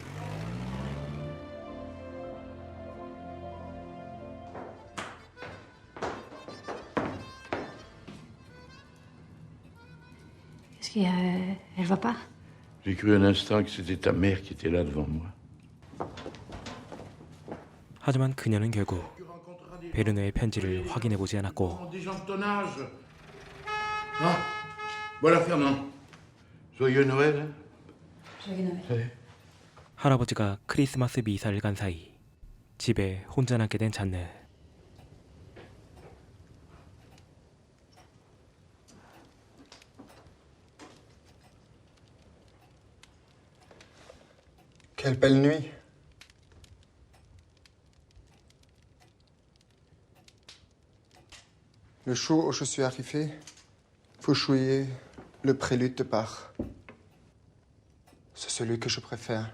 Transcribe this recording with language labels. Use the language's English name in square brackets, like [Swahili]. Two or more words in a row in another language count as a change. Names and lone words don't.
[French] Est-ce qu'elle va pas? J'ai cru un instant que c'était ta mère qui était là devant moi. [Korean] 하지만 그녀는 결국 베르너의 편지를 확인해 보지 않았고 [French] Des gens de ton âge. Ah, voilà Fernand. Joyeux Noël. Hein? Joyeux Noël. [Korean] 할아버지가 크리스마스 미사를 간 사이 집에 혼자 남게 된 잔느. [French] Quelle belle nuit. Le jour où je suis arrivé, vous jouiez le prélude de Bach. C'est celui que je préfère.